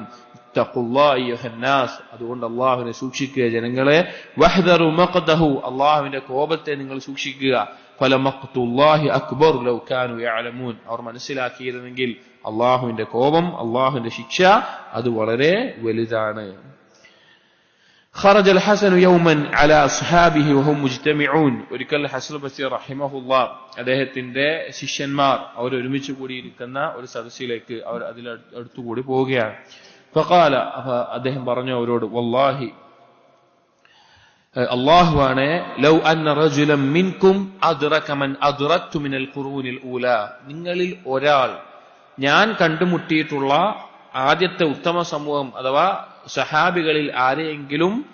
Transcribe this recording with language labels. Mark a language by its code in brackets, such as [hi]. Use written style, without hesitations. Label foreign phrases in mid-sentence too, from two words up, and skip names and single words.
[ar] اتقوا الله أيها الناس, [ml] അതുകൊണ്ട് അള്ളാഹുവിനെ സൂക്ഷിക്കുക ജനങ്ങളെ. [ar] واحذروا مقته, [ml] അള്ളാഹുവിന്റെ കോപത്തെ നിങ്ങൾ സൂക്ഷിക്കുക. [ar] فلمقت الله أكبر لو كانوا يعلمون, [ml] അവർ മനസ്സിലാക്കിയിരുന്നെങ്കിൽ അള്ളാഹുവിന്റെ കോപം, അള്ളാഹുവിന്റെ ശിക്ഷ അത് വളരെ വലുതാണ്. [ar] خرج الحسن يوما على اصحابه وهم مجتمعون, [ml] ഒരിക്കൽ ഹസൻ ബസരി റഹിമഹുല്ലാ അദ്ദേഹത്തിന്റെ ശിഷ്യന്മാർ അവർ ഒരുമിച്ച് കൂടിയിരിക്കുന്ന ഒരു സദസ്സിലേക്ക് അവർ അതിൽ അടുത്തുകൂടി പോവുകയാണ്. فقال, അദ്ദേഹം പറഞ്ഞു അവരോട്, വല്ലാഹി, അല്ലാഹുവാണ്, [ar] لو أن رجلا منكم أدرك من أدركت من القرون الأولى, [ml] നിങ്ങളിൽ ഒരാൾ ഞാൻ കണ്ടുമുട്ടിയിട്ടുള്ള ആദ്യത്തെ ഉത്തമ സമൂഹം അഥവാ സഹാബികളിൽ ആരെയെങ്കിലും